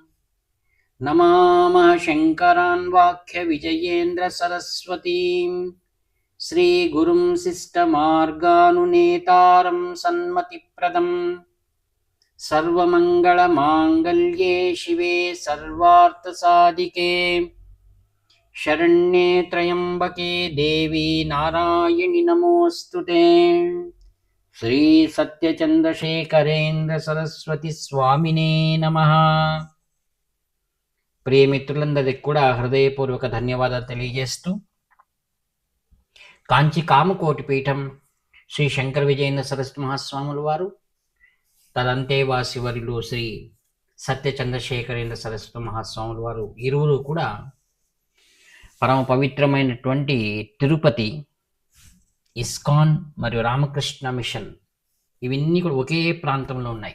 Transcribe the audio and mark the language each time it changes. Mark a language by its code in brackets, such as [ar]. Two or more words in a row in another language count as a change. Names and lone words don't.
[sa] नमामः शङ्करान् वाक्यविजयेन्द्रसरस्वतीं श्रीगुरुं शिष्टमार्गानुनेतारं सन्मतिप्रदम्। सर्वमङ्गलमाङ्गल्ये शिवे सर्वार्थसाधिके शरण्ये त्र्यम्बके देवी नारायणि नमोऽस्तुते। శ్రీ సత్యచంద్రశేఖరేంద్ర సరస్వతి స్వామినే నమః. [te] ప్రియమిత్రులందరికీ కూడా హృదయపూర్వక ధన్యవాదాలు తెలియజేస్తూ, కాంచి కామకోటి పీఠం శ్రీ శంకర విజయేంద్ర సరస్వతి మహాస్వాముల వారు, తదంతేవాసి వర్యులు శ్రీ సత్యచంద్రశేఖరేంద్ర సరస్వతి మహాస్వాముల వారు ఇరువురు కూడా పరమ పవిత్రమైనటువంటి తిరుపతి, ఇస్కాన్ మరియు రామకృష్ణ మిషన్ ఇవన్నీ కూడా ఒకే ప్రాంతంలో ఉన్నాయి.